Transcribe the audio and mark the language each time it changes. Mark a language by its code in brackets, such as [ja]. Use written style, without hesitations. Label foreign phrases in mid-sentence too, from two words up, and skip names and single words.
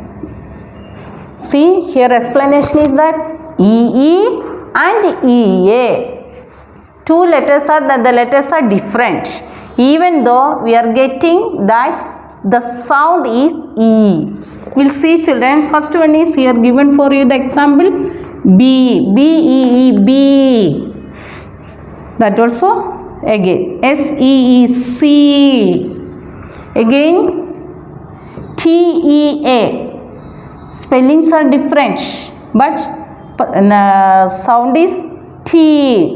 [en] See, here explanation is that EE and EA. Two letters are the letters are different. Even though we are getting that the sound is E. We'll see, children. First one is here given for you the example B. B-E-E, B. That also again S-E-E-C. Again T-E-A. Spellings are different, but sound is T.